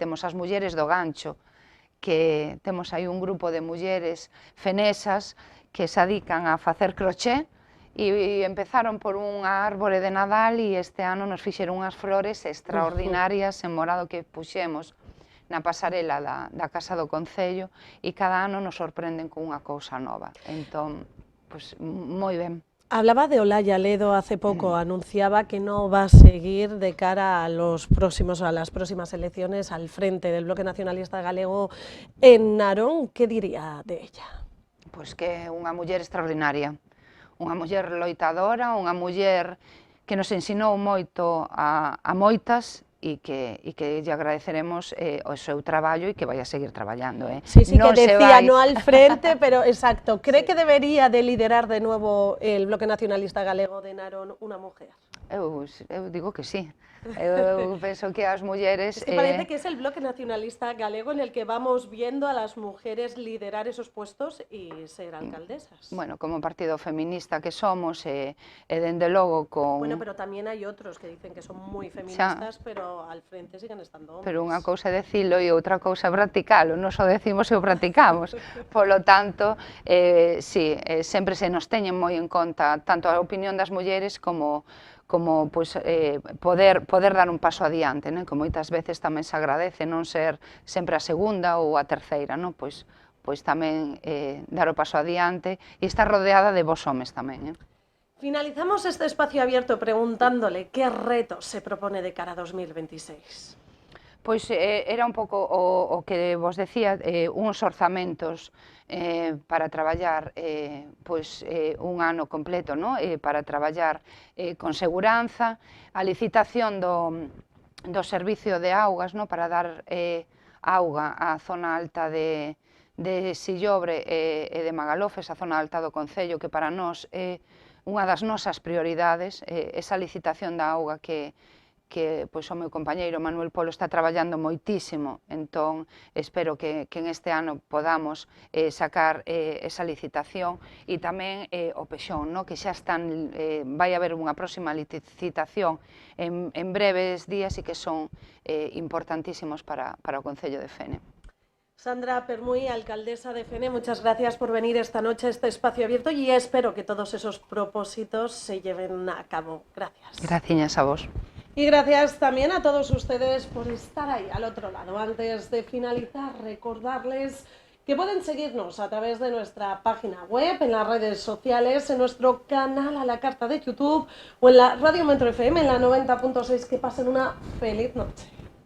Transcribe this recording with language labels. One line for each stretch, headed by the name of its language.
Galician: Temos as mulleres do gancho, que temos aí un grupo de mulleres fenesas que se dedican a facer croché, e empezaron por unha árbore de Nadal e este ano nos fixeron unhas flores extraordinarias en morado que puxemos na pasarela da Casa do Concello e cada ano nos sorprenden con unha cousa nova. Entón, pues, moi ben.
Spanish: Hablaba de Olaya Ledo hace poco, anunciaba que no va a seguir de cara a las próximas elecciones al frente del Bloque Nacionalista Galego en Narón. ¿Qué diría de ella?
Galician: Pois que é unha muller extraordinaria, unha muller loitadora, unha muller que nos ensinou moito a moitas e que lle agradeceremos o seu traballo e que vai a seguir traballando.
Spanish: Sí, que decía no al frente, pero exacto. ¿Cree que debería de liderar de nuevo el Bloque Nacionalista Galego de Narón unha mujer?
Galician: Eu digo que sí. Eu penso que as mulleres...
Spanish: Es que parece que es el Bloque Nacionalista Galego en el que vamos viendo a las mujeres liderar esos puestos y ser alcaldesas.
Galician: Bueno, como partido feminista que somos, dende logo con... Bueno, pero tamén hai outros que dicen que son moi feministas, pero
Spanish: al frente siguen estando hombres.
Galician: Pero unha cousa é dicilo e outra cousa é practicalo, non só decimos e o practicamos. Polo tanto, sí, sempre se nos teñen moi en conta tanto a opinión das mulleres como pois, poder dar un paso adiante, né? Que moitas veces tamén se agradece non ser sempre a segunda ou a terceira, non? Pois tamén dar o paso adiante e estar rodeada de vos homes tamén.
Spanish: Finalizamos este espacio abierto preguntándole qué retos se propone de cara a 2026.
Galician: Pois era un pouco o que vos decía, uns orzamentos para traballar un ano completo, para traballar con seguranza, a licitación do servicio de augas, para dar auga á zona alta de Sillobre e de Magalofes, a zona alta do Concello, que para nós é unha das nosas prioridades, esa licitación da auga que o meu compañeiro Manuel Polo está traballando moitísimo, entón espero que en este ano podamos sacar esa licitación e tamén o Pexón, que xa están, vai haber unha próxima licitación en breves días e que son importantísimos para o Concello de Fene.
Spanish: Sandra Permuy, alcaldesa de Fene, muchas gracias por venir esta noche a este espacio abierto y espero que todos esos propósitos se lleven a cabo. Gracias.
Galician: Gracias a vos.
Spanish: Y gracias también a todos ustedes por estar ahí al otro lado. Antes de finalizar, recordarles que pueden seguirnos a través de nuestra página web, en las redes sociales, en nuestro canal a la carta de YouTube o en la Radio Metro FM en la 90.6. Que pasen una feliz noche.